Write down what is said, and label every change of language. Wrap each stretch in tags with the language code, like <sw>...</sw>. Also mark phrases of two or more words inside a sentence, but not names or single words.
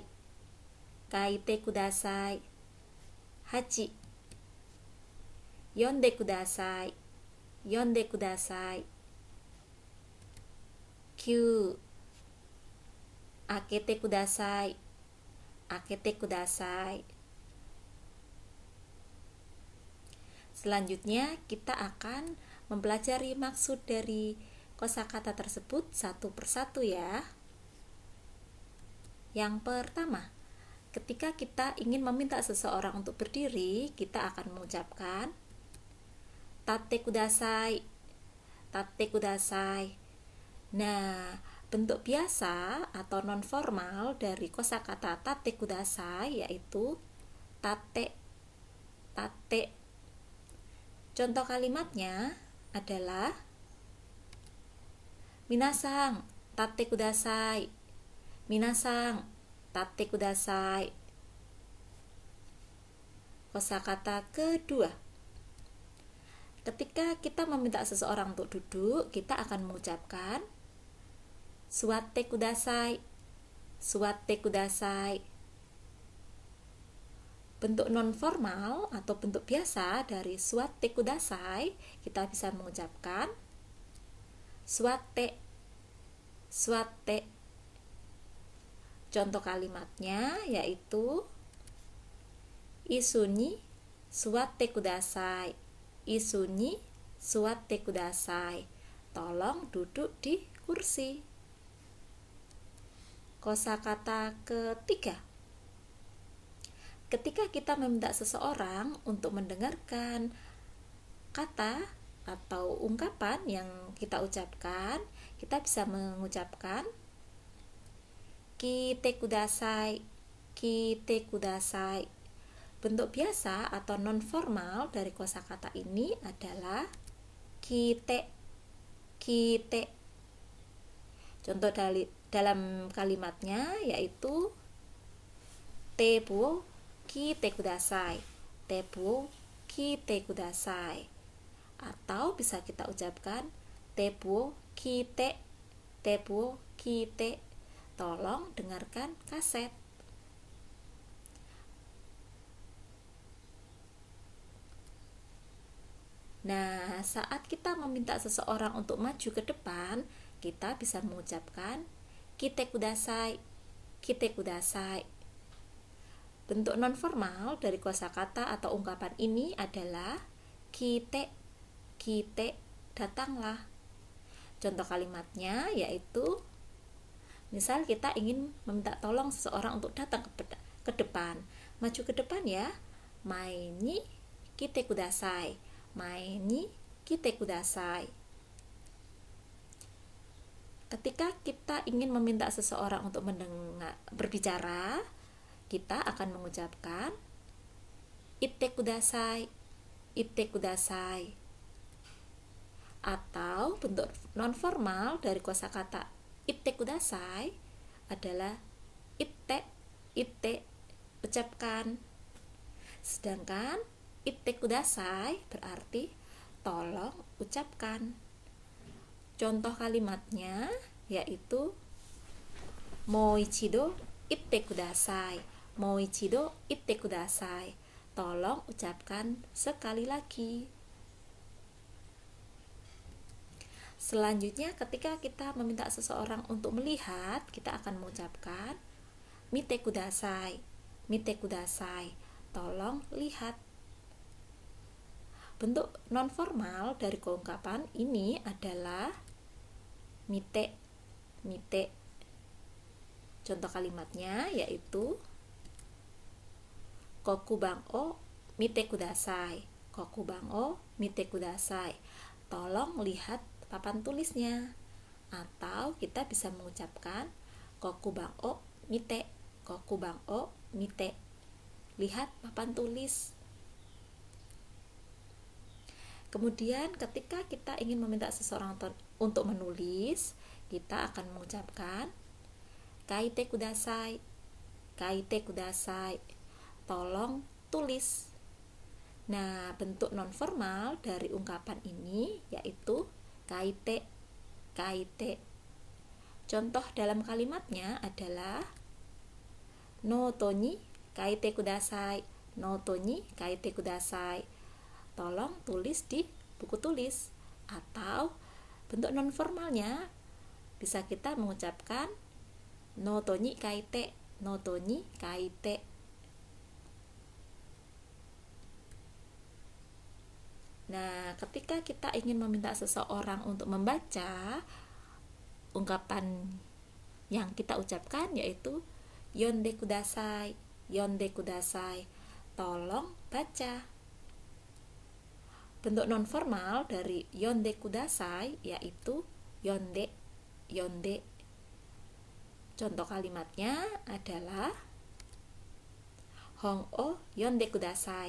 <ja>書いてください. 8. 読んでください. 読んでください. 9. 開けてください。開けてください.</ja> <id>Selanjutnya kita akan mempelajari maksud dari kosakata tersebut satu persatu ya. Yang pertama, ketika kita ingin meminta seseorang untuk berdiri, kita akan mengucapkan</id> <ja>立ってください. 立ってください.</ja> <id>Nah, bentuk biasa atau non formal dari kosakata</id> <ja>立ってください</ja> <id>yaitu tate.</id> <ja>Tate.</ja> <id>Contoh kalimatnya adalah</id> <ja>皆さん立ってください. 皆さん立ってください.</ja> <id>Kosakata kedua. Ketika kita meminta seseorang untuk duduk, kita akan mengucapkan</id> <ja>座ってください. 座ってください.</ja> <id>Bentuk non formal atau bentuk biasa dari</id> <ja>座ってください,</ja> <id>kita bisa mengucapkan suatte.</id> <ja>Suatte.</ja> <id>Contoh kalimatnya yaitu</id> <ja>椅子に座ってください. 椅子に座ってください.</ja> <id>Tolong duduk di kursi. Kosakata ketiga. Ketika kita meminta seseorang untuk mendengarkan kata atau ungkapan yang kita ucapkan, kita bisa mengucapkan</id> <ja>聞いてください. 聞いてください.</ja> <id>Bentuk biasa atau non formal dari kosakata ini adalah kite.</id> <ja>Kite.</ja> <id>Contoh dalam kalimatnya yaitu</id> <ja>テープ聞いてください. テープ聞いてください.</ja> <id>Atau bisa kita ucapkan</id> <ja>テープ聞いて. テープ聞いて.</ja> <id>Tolong dengarkan kaset. Nah, saat kita meminta seseorang untuk maju ke depan, kita bisa mengucapkan</id> <ja>来てください. 来てください.</ja> <id>Bentuk non formal dari kosakata atau ungkapan ini adalah kite.</id> <ja>Kite, datanglah.</ja> <id>Contoh kalimatnya yaitu misal kita ingin meminta tolong seseorang untuk datang ke depan. Maju ke depan ya.</id> <ja>前に来てください. 前に来てください.</ja> <id>Ketika kita ingin meminta seseorang untuk berbicara, kita akan mengucapkan</id> <ja>言ってください. 言ってください.</ja> <id>Atau bentuk nonformal dari kosakata</id> <ja>言ってください</ja> <id>adalah itte, ucapkan. Sedangkan</id> <ja>言ってください</ja> <id>berarti tolong ucapkan. Contoh kalimatnya yaitu</id> <ja>もう一度言ってください. もう一度言ってください.</ja> <id>Tolong ucapkan sekali lagi. Selanjutnya ketika kita meminta seseorang untuk melihat, kita akan mengucapkan</id> <ja>見てください. 見てください.</ja> <id>Tolong lihat. Bentuk nonformal dari keungkapan ini adalah mite.</id> <ja>Mite.</ja> <id>Contoh kalimatnya yaitu</id> <ja>黒板を見てください. 黒板を見てください.</ja> <id>Tolong lihat papan tulisnya. Atau kita bisa mengucapkan</id> <ja>黒板を見て. 黒板を見て.</ja> <id>Lihat papan tulis. Kemudian ketika kita ingin meminta seseorang untuk menulis, kita akan mengucapkan</id> <ja>書いてください. 書いてください.</ja> <id>Tolong tulis. Nah, bentuk nonformal dari ungkapan ini yaitu kaite.</id> <ja>Kaite.</ja> <id>Contoh dalam kalimatnya adalah</id> <ja>ノートに書いてください. ノートに書いてください.</ja> <id>Tolong tulis di buku tulis. Atau bentuk nonformalnya bisa kita mengucapkan</id> <ja>ノートに書いて. ノートに書いて.</ja> <id>Nah, ketika kita ingin meminta seseorang untuk membaca ungkapan yang kita ucapkan yaitu</id> <ja>読んでください. 読んでください.</ja> <id>Tolong baca. Bentuk nonformal dari</id> <ja>読んでください</ja> <id>yaitu yonde.</id> <ja>Yonde.</ja> <id>Contoh kalimatnya adalah</id> <ja>本を読んでください.</ja>